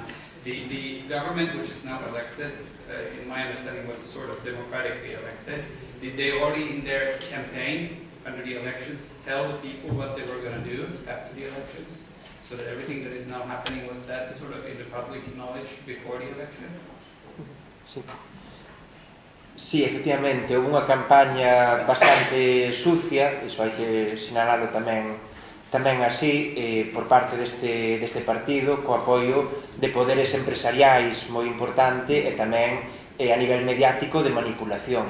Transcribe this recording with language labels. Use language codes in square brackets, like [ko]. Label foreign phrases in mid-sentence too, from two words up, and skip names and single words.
[en] The government, which is now elected, in my understanding was sort of democratically elected. Did they already in their campaign under the elections tell the people what they were going to do after the elections? So that everything that is now happening, was that sort of in the public knowledge before the election? [gl] Sí. Sí, efectivamente, houve unha campaña bastante sucia, iso hai que sinalalo tamén así, por parte deste partido, co apoio de poderes empresariais moi importante e tamén a nivel mediático de manipulación.